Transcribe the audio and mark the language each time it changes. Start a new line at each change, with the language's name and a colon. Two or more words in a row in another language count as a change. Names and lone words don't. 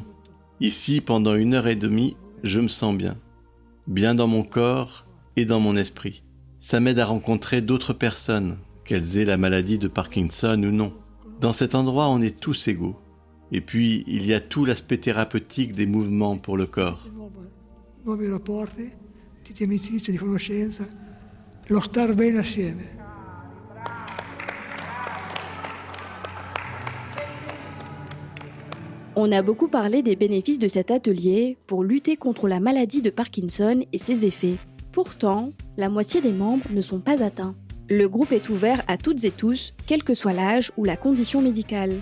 French: Ici, pendant 1h30, je me sens bien. Bien dans mon corps et dans mon esprit. Ça m'aide à rencontrer d'autres personnes, qu'elles aient la maladie de Parkinson ou non. Dans cet endroit, on est tous égaux. Et puis, il y a tout l'aspect thérapeutique des mouvements pour le corps.
Italian: Nuovi rapporti, di amicizia, di conoscenza, lo star bene assieme.
French: On a beaucoup parlé des bénéfices de cet atelier pour lutter contre la maladie de Parkinson et ses effets. Pourtant, la moitié des membres ne sont pas atteints. Le groupe est ouvert à toutes et tous, quel que soit l'âge ou la condition médicale.